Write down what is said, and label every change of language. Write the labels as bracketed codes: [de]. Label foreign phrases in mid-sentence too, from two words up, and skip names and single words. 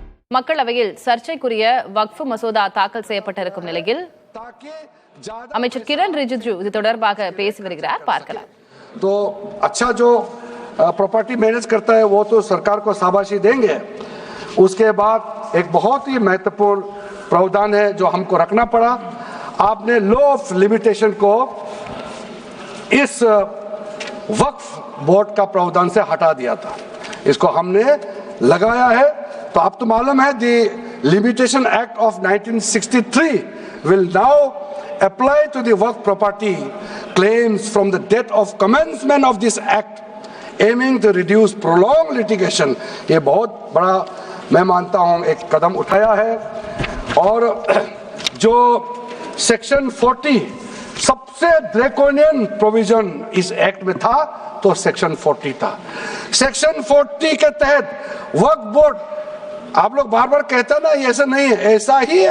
[ta] மக்களவையில் சர்ச்சைக்குரிய வக்ஃப் மசோதா தாக்கல் செய்யப்பட்டிருக்கும் நிலையில் அமைச்சர் கிரண் ரிஜிஜு இது தொடர்பாக பேசி வருகிறார். பார்க்கலாம். [hi] तो अच्छा जो प्रॉपर्टी मैनेज करता है वो तो सरकार को शाबाशी देंगे. उसके बाद एक बहुत ही महत्वपूर्ण प्रावधान है जो हमको रखना पड़ा. आपने [en] law of limitation [hi] को इस वक्फ बोर्ड का प्रावधान से हटा दिया था. इसको हमने लगाया है. तो आप तो मालूम है [en] the Limitation Act of 1963 will now apply to the work property claims from the date of commencement of this act aiming to reduce prolonged litigation. [hi] ये बहुत बड़ा मैं मानता हूं एक कदम उठाया है. और जो सेक्शन 40 सबसे [en] draconian provision [hi] इस एक्ट में था तो सेक्शन 40 था. सेक्शन 40 के तहत वक्फ बोर्ड, आप लोग बार बार कहते हैं ना ये ऐसा नहीं है, ऐसा ही है.